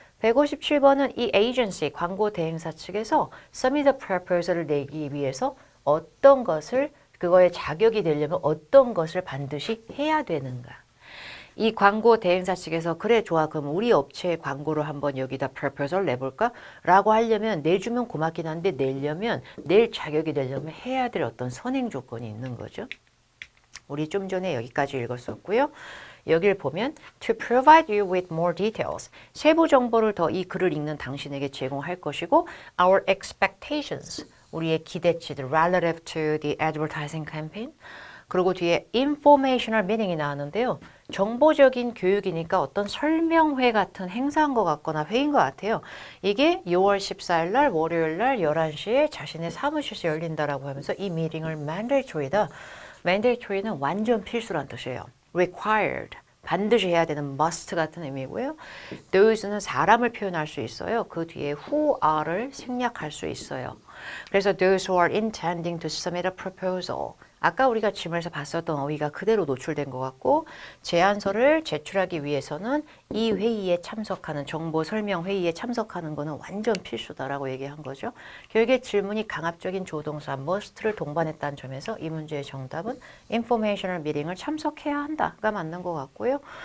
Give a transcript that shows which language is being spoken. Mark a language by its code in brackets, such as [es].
[ko] 157번은 이 에이전시, 광고 대행사 측에서 [en] submit a proposal [ko] 을 내기 위해서 어떤 것을 그거에 자격이 되려면 어떤 것을 반드시 해야 되는가. 이 광고 대행사 측에서 그래 좋아 그럼 우리 업체의 광고를 한번 여기다 proposal 내볼까? 라고 하려면 내주면 고맙긴 한데 내려면 낼 자격이 되려면 해야 될 어떤 선행 조건이 있는 거죠. 우리 좀 전에 여기까지 읽었었고요. 여기를 보면 [en] to provide you with more details. [ko] 세부 정보를 더 이 글을 읽는 당신에게 제공할 것이고 [en] our expectations. [ko] 우리의 기대치들 [en] relative to the advertising campaign. [ko] 그리고 뒤에 informational meeting이 나왔는데요. 정보적인 교육이니까 어떤 설명회 같은 행사인 것 같거나 회의인 것 같아요. 이게 6월 14일 날 월요일 날 11시에 자신의 사무실에서 열린다라고 하면서 이 미팅을 mandatory다. mandatory는 완전 필수란 뜻이에요. required. 반드시 해야 되는 must 같은 의미고요. those는 사람을 표현할 수 있어요. 그 뒤에 who are를 생략할 수 있어요. 그래서 [en] those who are intending to submit a proposal. [ko] 아까 우리가 지문에서 봤었던 어휘가 그대로 노출된 것 같고 제안서를 제출하기 위해서는 이 회의에 참석하는 정보 설명 회의에 참석하는 거는 완전 필수다라고 얘기한 거죠. 결국에 질문이 강압적인 조동사 must를 동반했다는 점에서 이 문제의 정답은 informational meeting을 참석해야 한다가 맞는 것 같고요.